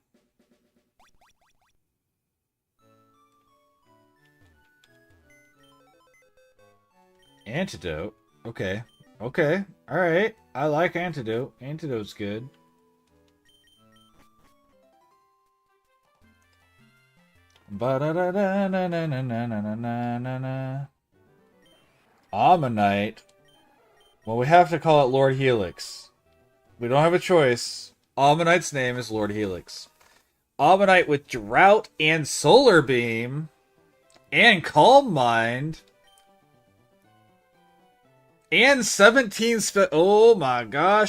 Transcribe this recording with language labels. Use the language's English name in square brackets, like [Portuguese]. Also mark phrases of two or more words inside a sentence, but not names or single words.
[English] Antidote? Okay. Okay. Alright. I like Antidote. Antidote's good. Ba-da-da-da-na-na-na-na-na-na-na. Ammonite. Well, we have to call it Lord Helix. We don't have a choice. Ammonite's name is Lord Helix. Ammonite with Drought and Solar Beam. And Calm Mind. And 17 oh my gosh.